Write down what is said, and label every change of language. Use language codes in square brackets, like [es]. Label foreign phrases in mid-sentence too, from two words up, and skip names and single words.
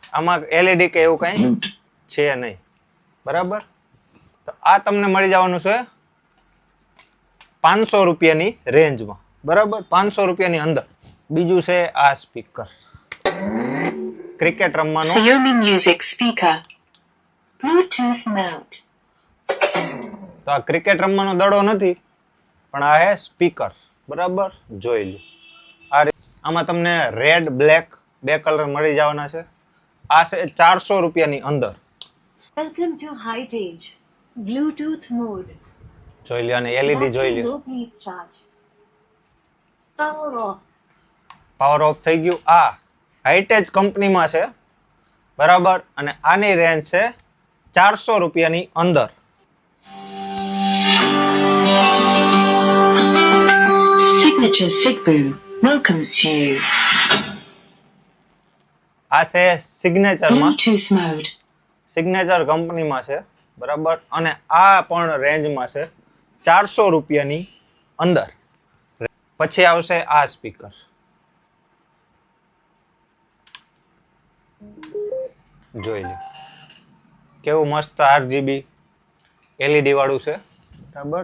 [gu] આમાં LED કે એવું કંઈ છે નહીં, બરાબર. તો આ તમને મળી જવાનું છે 500 રૂપિયાની રેન્જમાં, બરાબર. 500 રૂપિયાની અંદર. બીજું છે આ સ્પીકર, ક્રિકેટ રમવાનું. [en] Xiaomi Music Speaker. Bluetooth mode. [gu] તો આ ક્રિકેટ રમવાનો દડો નથી, પણ આ હે સ્પીકર, બરાબર. જોઈ લો. આમાં તમને રેડ, બ્લેક બે કલર મળી જવાના છે. આ છે 400 રૂપિયાની અંદર. [en] Welcome to high range. Bluetooth mode. [gu] જોઈ લો. અને LED જોઈ લો. [en] Low bleed charge. Power off. power off [gu] થઈ ગયું. આ હાઈટેજ કંપનીમાં છે, બરાબર. અને આની રેન્જ છે 400 રૂપિયાની અંદર. [en] Signature Sigboom welcomes you. [gu] આ છે સિગ્નેચરમાં, [en] Bluetooth mode. [gu] સિગ્નેચર કંપનીમાં છે, બરાબર. અને આ પણ રેન્જમાં છે 400 રૂપિયાની અંદર. પછી આવશે આ સ્પીકર. જોઈ લો કેવું મસ્ત RGB LED વાળું છે, બરાબર.